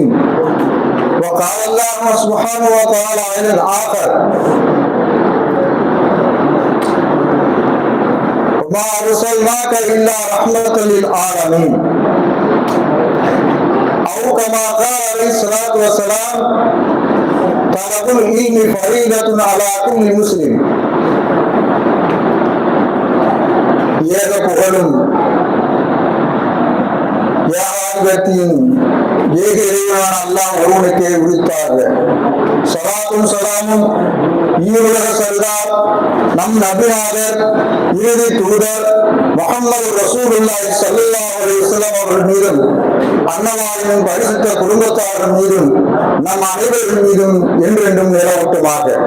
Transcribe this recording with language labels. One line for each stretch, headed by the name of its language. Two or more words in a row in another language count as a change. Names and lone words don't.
Arabic: وقال الله سبحانه وتعالى عن الآخر وما أرسلناك إلا رحمة للعالمين. أو كما قال عليه الصلاة والسلام طلب العلم فريضة على كل مسلم.
Tamil: ஏக புகழும் யாகத்தின் ஏக இறைவனான அல்லாஹ் ஒருவனுக்கே உரித்தார்கள். ஸலாத்தும் ஸலாமும் ஈருலக சர்தார் நம் நபிநாதர் இறுதி தூதர் முஹம்மது
Arabic: رسول الله صلى الله عليه وسلم
Tamil: அவர்கள் மீதும் அன்னவாரின் பரிசுத்த குடும்பத்தார்கள் மீதும் நம் அனைவரின் மீதும் என்றென்றும் நிலவட்டுமாக.